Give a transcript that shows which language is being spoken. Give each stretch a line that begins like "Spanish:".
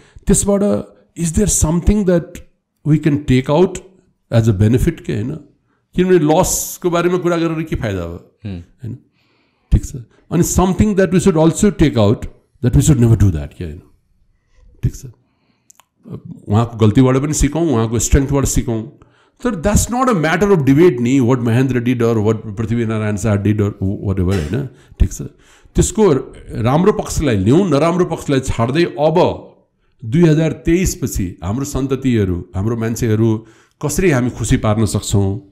Nepali: त्यसबाट
English: Is there something that we can take out as a benefit के हैन.
Nepali: किनभने लसको बारेमा कुरा गरेर के फाइदा हो हैन. ठिक छ. अनि
English: Something that we should also take out that we should never do that के हैन.
Nepali: ठिक छ. उहाँको गल्तीबाट पनि सिकौँ, उहाँको स्ट्रेङ्थबाट सिकौँ. तर
English: that's not a matter of debate नि, what Mahendra did or what Prithvinarayan Shah did or whatever
Nepali: हैन. ठिक छ. त्यसको राम्रो पक्षलाई ल्याउँ, नराम्रो पक्षलाई छाड्दै अब 2023 पछि हाम्रो सन्ततिहरू, हाम्रो मान्छेहरू कसरी हामी खुसी पार्न सक्छौँ.